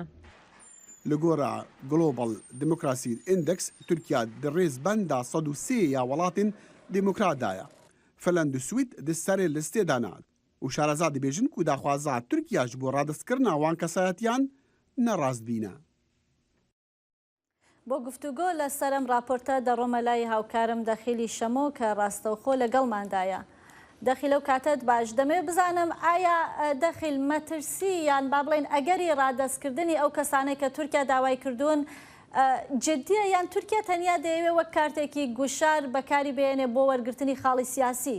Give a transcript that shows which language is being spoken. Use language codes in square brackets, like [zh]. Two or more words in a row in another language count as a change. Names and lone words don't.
[ku] Li gora Global Democracy Index Tirkiya di rêzbenda 103 ya welatên demokrat da ye. Finland û Swîd di serê listê de ne û şareza dibêjin ku daxwaza Tirkiya ji bo radestkirina wan kesayetiyan nerast-bîne. [ckb] بۆ گفتوگۆ لە سەرم راپۆرتە دەڕۆمە لای هاوکارم دەخیلی شەمۆ کە ڕاستەوخۆ لەگەڵماندایە. دەخیل لەو کاتت باش دەمێ بزانم ئایا دەخیل مەترسی یان با بڵێن ئەگەری ڕادەستکردنی ئەو کەسانەی کە تورکیا داوای کردوون جددیە یان تورکیا تەنیا دەیەوێت وەک کارتێکی گوشار بەکاری بێنێ بۆ وەرگرتنی خاڵی سیاسی.